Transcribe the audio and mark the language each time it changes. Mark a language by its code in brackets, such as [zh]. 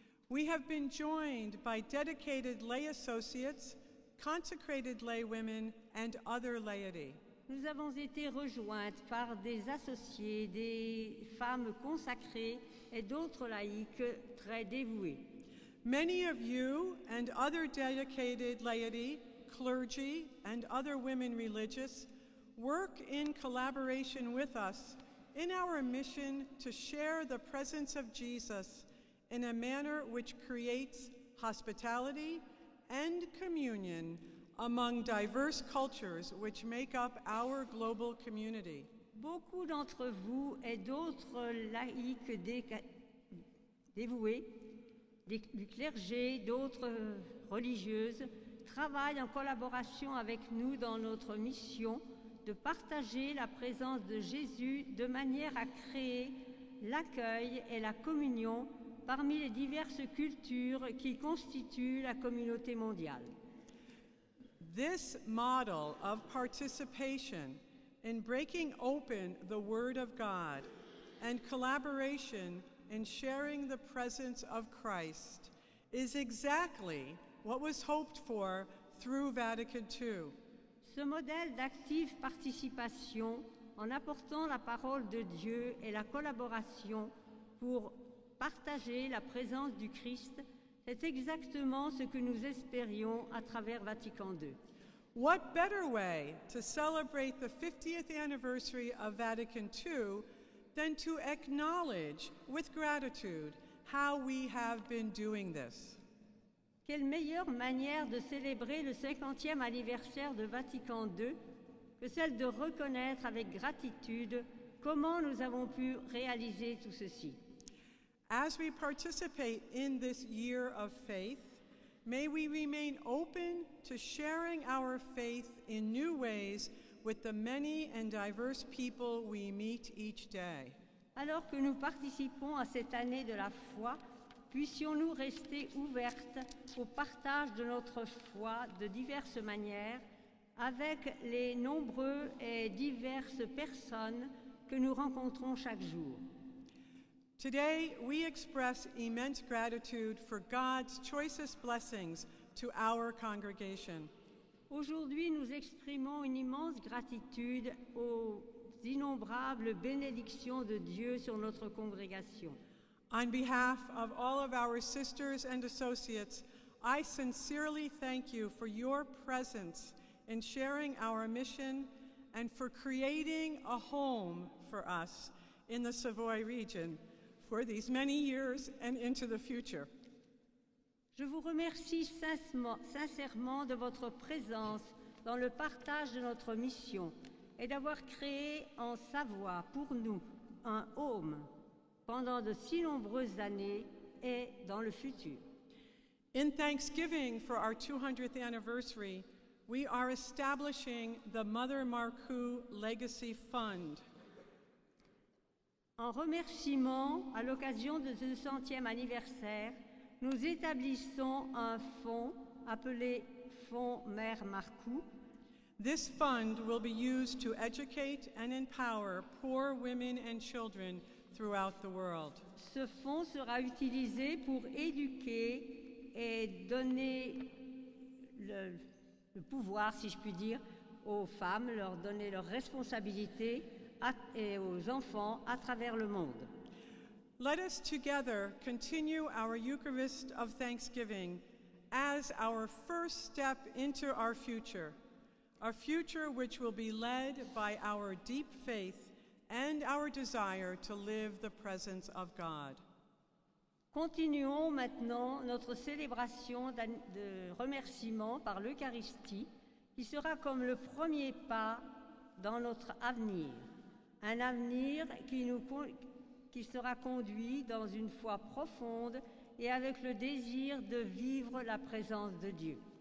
[en] We have been joined by dedicated lay associates, consecrated lay women, and other laity. [fr] Nous avons été rejointes par des associés, des femmes consacrées et d'autres laïcs très dévoués. [en] Many of you and other dedicated laity, clergy, and other women religious work in collaboration with us in our mission to share the presence of Jesus in a manner which creates hospitality and communion among diverse cultures which make up our global community. [fr] Beaucoup d'entre vous et d'autres laïcs dévoués, du clergé, d'autres religieuses, travaillent en collaboration avec nous dans notre mission de partager la présence de Jésus de manière à créer l'accueil et la communion parmi les diverses cultures qui constituent la communauté mondiale. [en] This model of participation in breaking open the Word of God and collaboration in sharing the presence of Christ is exactly what was hoped for through Vatican II. [fr] Ce modèle d'active participation en apportant la parole de Dieu et la collaboration pour partager la présence du Christ, c'est exactement ce que nous espérions à travers Vatican II. [en] What better way to celebrate the 50th anniversary of Vatican II than to acknowledge with gratitude how we have been doing this? [fr] Quelle meilleure manière de célébrer le 50e anniversaire de Vatican II que celle de reconnaître avec gratitude comment nous avons pu réaliser tout ceci. [en] As we participate in this year of faith, may we remain open to sharing our faith in new ways with the many and diverse people we meet each day. [fr] Alors que nous participons à cette année de la foi, puissions-nous rester ouvertes au partage de notre foi de diverses manières avec les nombreux et diverses personnes que nous rencontrons chaque jour. [en] Today, we express immense gratitude for God's choicest blessings to our congregation. [fr] Aujourd'hui, nous exprimons une immense gratitude aux innombrables bénédictions de Dieu sur notre congrégation. [en] On behalf of all of our sisters and associates, I sincerely thank you for your presence in sharing our mission and for creating a home for us in the Savoy region for these many years and into the future. [fr] Je vous remercie sincèrement de votre présence dans le partage de notre mission et d'avoir créé en Savoie pour nous un home pendant de si nombreuses années et dans le futur. [en] In Thanksgiving for our 200th anniversary, we are establishing the Mother Marcoux Legacy Fund. [fr] En remerciement, à l'occasion de ce 200e anniversaire, nous établissons un fonds appelé Fonds Mère Marcoux. [en] This fund will be used to educate and empower poor women and children throughout the world. [fr] Ce fonds sera utilisé pour éduquer et donner le pouvoir, si je puis dire, aux femmes, leur donner leurs responsabilités et aux enfants à travers le monde. [en] Let us together continue our Eucharist of Thanksgiving as our first step into our future, a future which will be led by our deep faith and our desire to live the presence of God. [fr] Continuons maintenant notre célébration de remerciement par l'Eucharistie, qui sera comme le premier pas dans notre avenir, un avenir qui sera conduit dans une foi profonde et avec le désir de vivre la présence de Dieu.